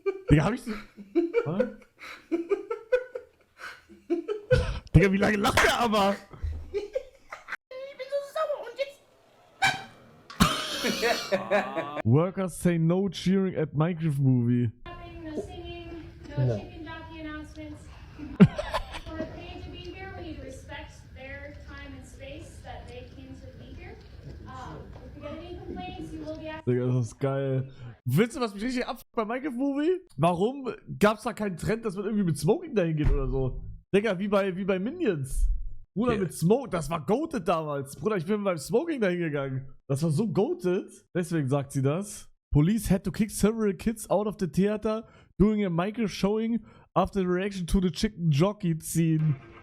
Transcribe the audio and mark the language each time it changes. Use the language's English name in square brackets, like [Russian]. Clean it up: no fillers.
[German] Digga, hab ich so... Was? Digga, wie lange lacht der aber? Ich bin so sauer und jetzt... [English] Workers say no cheering at Minecraft movie. No singing, no chicken jockey announcements. For a page to be here, we need to respect their time and space that they came to be here. If you get any complaints, you will be asked. [German] Digga, das ist geil. Willst du, was mich richtig abfuckt bei Minecraft Movie? Warum gab's da keinen Trend, dass man irgendwie mit Smoking dahin geht oder so? Digga, wie bei Minions. Bruder, [English] Yeah. [German] mit Smoke, das war goated damals. Bruder, ich bin beim Smoking dahin gegangen. Das war so goated. Deswegen sagt sie das. [English] Police had to kick several kids out of the theater during a Minecraft showing after the reaction to the chicken jockey scene.